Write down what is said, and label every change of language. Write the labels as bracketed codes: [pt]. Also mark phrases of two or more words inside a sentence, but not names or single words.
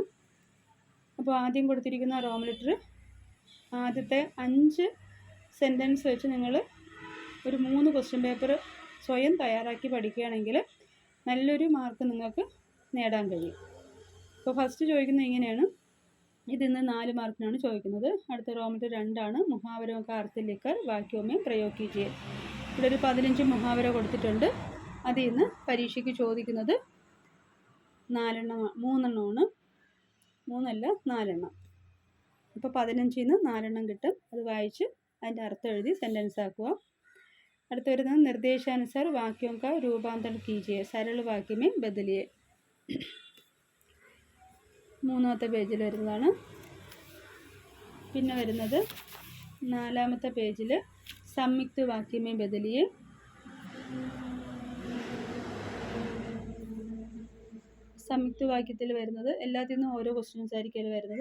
[ml] അപ്പോൾ ആദ്യം കൊടുത്തിരിക്കുന്ന [en] Roman letter [ml] ആദ്യത്തെ 5 സെൻറ്റൻസ് വെച്ച് നിങ്ങൾ ഒരു 3 [en] question paper [ml] സ്വയം തയ്യാറാക്കി പഠിക്കുകയാണെങ്കിൽ നല്ലൊരു മാർക്ക് നിങ്ങൾക്ക് നേടാൻ കഴിയും. അപ്പോൾ ഫസ്റ്റ് ചോദിക്കുന്നത് ഇങ്ങനെയാണ്. ഇതിന്ന് 4 മാർക്കിനാണ് ചോദിക്കുന്നത്. അടുത്ത [en] Roman letter [ml] 2 ആണ്. [hi] മുഹാവരോं का अर्थ लिखकर वाक्यों में प्रयोग कीजिए. [ml] ഇവിടെ ഒരു 15 മുഹാവര കൊടുത്തിട്ടുണ്ട്. അതിൽ നിന്ന് പരീക്ഷയ്ക്ക് ചോദിക്കുന്നത് 3 എണ്ണമാണ്. 4 എണ്ണം. അപ്പോൾ 15 നിന്ന് 4 എണ്ണം കിട്ടും. അത് വായിച്ച് അതിൻ്റെ അർത്ഥം എഴുതി സെൻറ്റൻസ് ആക്കുക. അടുത്ത് വരുന്നത് [hi] നിർദ്ദേശാനുസാർ വാക്യോं का रूपांतरण कीजिए, सरल वाक्य में बदलिए. [ml] 3ാമത്തെ പേജിൽ വരുന്നതാണ്. പിന്നെ വരുന്നത് 4ാമത്തെ പേജിൽ [hi] संयुक्त वाक्य में बदलिए. [ml] സംയുക്ത വാക്യത്തിൽ വരുന്നത് എല്ലാത്തിൽ നിന്നും ഓരോ ക്വസ്റ്റ്യൻസ് ആയിരിക്കും വരുന്നത്.